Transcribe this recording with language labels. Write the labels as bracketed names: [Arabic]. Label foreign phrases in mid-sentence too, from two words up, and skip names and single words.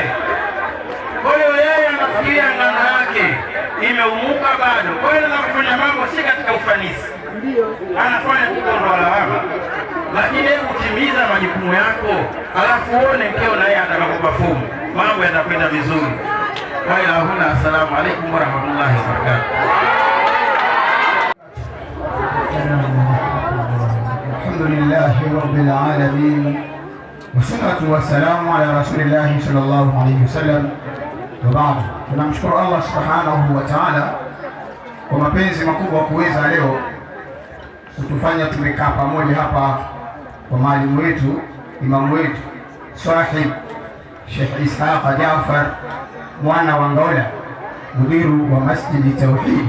[Swahili] Kwa hiyo yeye anafikiria ngano yake imeumuka bado. Kwa hiyo anafanya mambo si katika ufanisi, anafanya kuondoa lawama. Lakini hebu timiza majukumu yako, alafu uone mkeo na yeye atakapoperform, mambo yatakwenda vizuri. Kwa hiyo [Arabic] السلام عليكم ورحمة الله وبركاته. الحمد لله رب العالمين. والصلاة والسلام على رسول الله صلى الله عليه وسلم. وبعد. [Swahili] Tunamshukuru Allah [Arabic] سبحانه وتعالى [Swahili] kwa mapenzi makubwa kuweza leo kutufanya tumekaa pamoja hapa kwa mwalimu wetu, imamu wetu, sahib Sheikh Ishaq Jaafar mwana wa Ngaola, mudiru wa Masjidi Tauhid.